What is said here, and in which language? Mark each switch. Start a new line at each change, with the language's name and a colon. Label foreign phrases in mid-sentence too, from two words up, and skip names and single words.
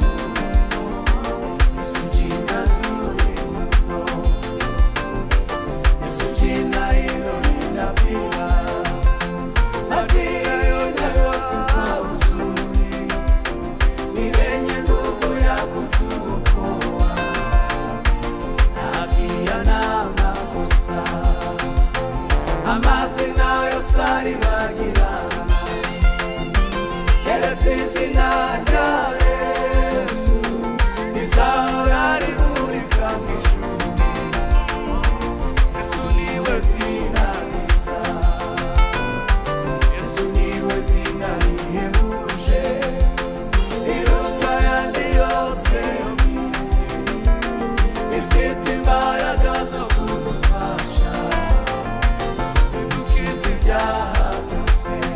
Swahili: Yesu jina zuri mno, Yesu jina hilo linapita majina yote kwa uzuri, ni lenye nguvu ya kutuokoa na hatia na makosa.
Kinyarwanda: Amazina yosaribagirana keretse izina rya Yesu rizahora rimurika mw'ijuru. Yesu niwe zina ryiza, Yesu niwe zina rihebuje, riruta ayandi yose yo mw'isi, rifite imbaraga zo kudufasha ridukiza ibyaha byose.